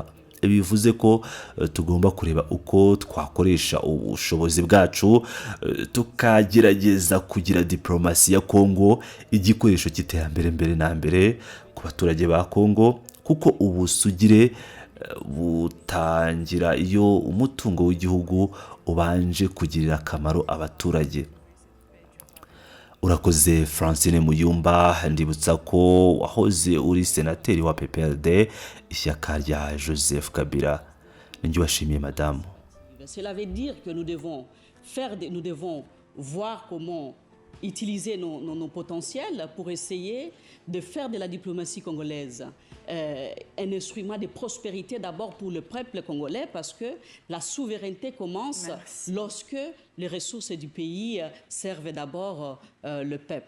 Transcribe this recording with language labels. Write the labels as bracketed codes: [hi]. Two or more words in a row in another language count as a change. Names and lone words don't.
[rw] Bivuze ko tugomba kureba uko twakoresha ubushobozi bwacu tukagerageza kugira diplomasi ya Kongo igikoresho cy'iterambere mbere na mbere ku baturage ba Kongo, kuko ubusugire butangira iyo umutungo w'igihugu ubanje kugirira akamaro abaturage. Urakoze Francine Muyumba, ndibutsa ko wahoze uri senateri wa PPRD, ishyaka rya Joseph Kabila. Ninjye washimiye madamu. [fr] Cela veut dire que nous devons voir comment utiliser nos potentiels pour essayer de faire de la diplomatie congolaise un instrument de prospérité d'abord pour le peuple congolais, parce que la souveraineté commence lorsque les ressources du pays servent d'abord le peuple.